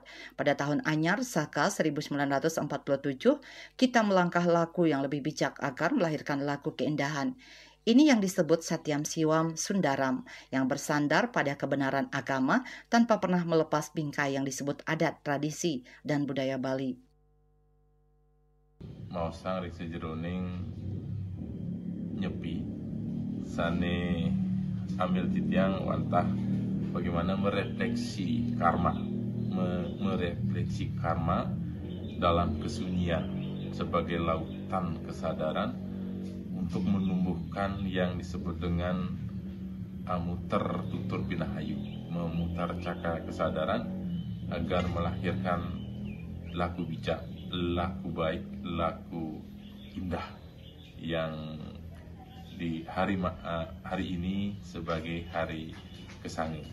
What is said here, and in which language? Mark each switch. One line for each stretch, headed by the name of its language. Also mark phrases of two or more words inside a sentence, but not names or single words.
Indonesian: Pada tahun anyar Saka 1947, kita melangkah laku yang lebih bijak agar melahirkan laku keindahan. Ini yang disebut
Sanskrit: Satyam Siwam Sundaram,
Indonesian: yang bersandar pada kebenaran agama tanpa pernah melepas bingkai yang disebut adat, tradisi, dan budaya Bali.
Balinese: Mausang riksi jeroning Nyepi sane ambil titiang wantah
Indonesian: bagaimana merefleksi karma dalam kesunyian sebagai lautan kesadaran untuk menumbuhkan yang disebut dengan
Balinese: amuter tutur pinahayu,
Indonesian: memutar cakra kesadaran agar melahirkan laku bijak, laku baik, laku indah yang di hari ini sebagai hari Kesangi.